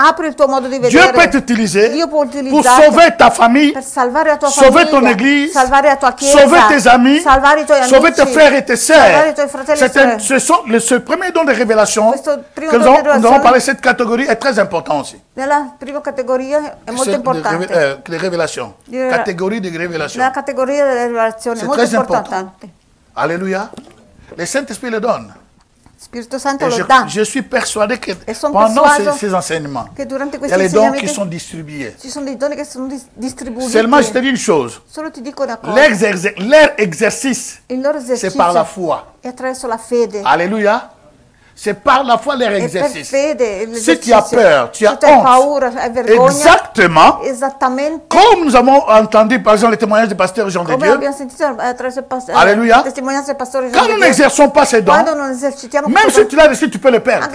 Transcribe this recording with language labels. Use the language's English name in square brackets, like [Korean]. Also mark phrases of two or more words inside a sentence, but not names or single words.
[French] Dieu peut t'utiliser pour sauver ta famille, sauver ton église, sauver tes amis, sauver tes frères et tes sœurs. Ce premier don de révélation que nous avons parlé, cette catégorie est très importante aussi. [Italian] La prima categoria è molto importante. [French] Les révélations. Catégorie de révélation. [Italian] La categoria delle rivelazioni è molto importante. [French] Alléluia. Le Saint-Esprit le donne. [Italian] Spirito Santo lo dà. [French] Je suis persuadé que pendant ces enseignements, il y a les dons qui sont distribués. [Italian] Ci sono dei doni che sono distribuiti. [French] Seulement, je te dis une chose. [Italian] Solo ti dico una cosa. [French] Leur exercice, c'est par la foi. [Italian] È attraverso la fede. [French] Alléluia. C'est par la foi leur exercice. Si tu as peur, tu as honte. Exactement. Comme nous avons entendu par exemple le témoignage du pasteur Jean de Dieu. Alléluia. Quand nous n'exerçons pas ces dons, même si tu l'as reçu, tu peux le perdre.